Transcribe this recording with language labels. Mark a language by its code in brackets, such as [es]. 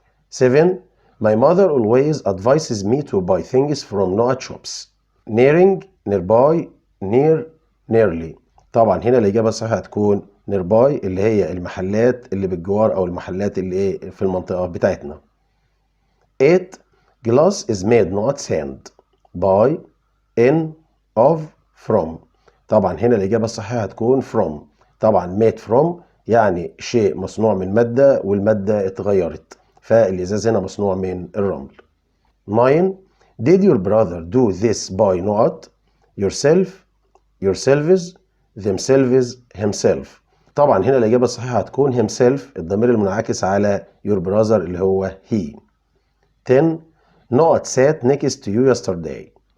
[en] 7. My mother always advises me to buy things from not shops. nearing, nearby, near, nearly. [ar] طبعا هنا الإجابة الصحيحة هتكون nearby اللي هي المحلات اللي بالجوار أو المحلات اللي في المنطقة بتاعتنا. [en] 8. Glass is made not sand. by, in, of, from. [ar] طبعا هنا الإجابة الصحيحة هتكون from. طبعا [en] made from [ar] يعني شيء مصنوع من مادة والمادة اتغيرت فالإزاز هنا مصنوع من الرمل. [en] 9. Did your brother do this by not yourself, yourselves, themselves, himself. [ar] طبعا هنا الإجابة الصحيحة هتكون himself الضمير المنعكس على [en] your brother [ar] اللي هو he. [en] 10. Noah sat next to you yesterday.